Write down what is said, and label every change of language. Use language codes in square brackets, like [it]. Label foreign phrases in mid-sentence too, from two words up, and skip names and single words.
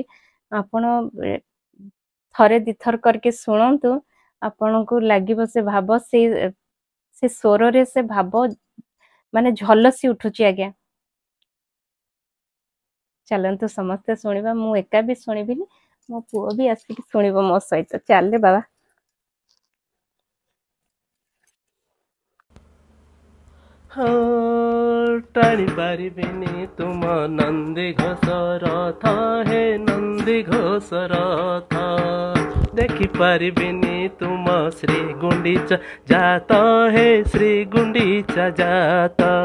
[or] ଆପଣ ଥରେ ଦିଥର କରିକି ଶୁଣନ୍ତୁ, ଆପଣଙ୍କୁ ଲାଗିବ ସେ ଭାବ, ସେ ସ୍ୱରରେ ସେ ଭାବ ମାନେ ଝଲସି ଉଠୁଛି। ଆଜ୍ଞା ଚାଲନ୍ତୁ ସମସ୍ତେ ଶୁଣିବା। ମୁଁ ଏକା ବି ଶୁଣିବିନି, ମୋ ପୁଅ ବି ଆସିକି ଶୁଣିବ ମୋ ସହିତ। ଚାଲେ ବାବା। ଟାଣି ପାରିବିନି ତୁମ ନନ୍ଦୀ ଘୋଷ ରଥ, ହେ ନନ୍ଦୀ ଘୋଷ ରଥ, ଦେଖି ପାରିବିନି ତୁମ ଶ୍ରୀ ଗୁଣ୍ଡିଚା ଯାତ, ହେ ଶ୍ରୀ ଗୁଣ୍ଡିଚା ଯାତ,